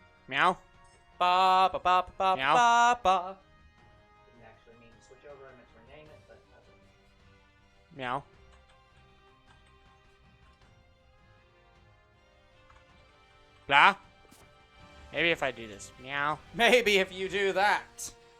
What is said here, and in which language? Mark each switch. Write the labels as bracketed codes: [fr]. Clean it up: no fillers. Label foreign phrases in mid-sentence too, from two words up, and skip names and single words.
[en] Meow. Ba ba ba ba Meow. ba ba. Didn't actually mean to switch over. I meant to rename it, but Meow. Blah. Maybe if I do this. Meow. maybe if you do that.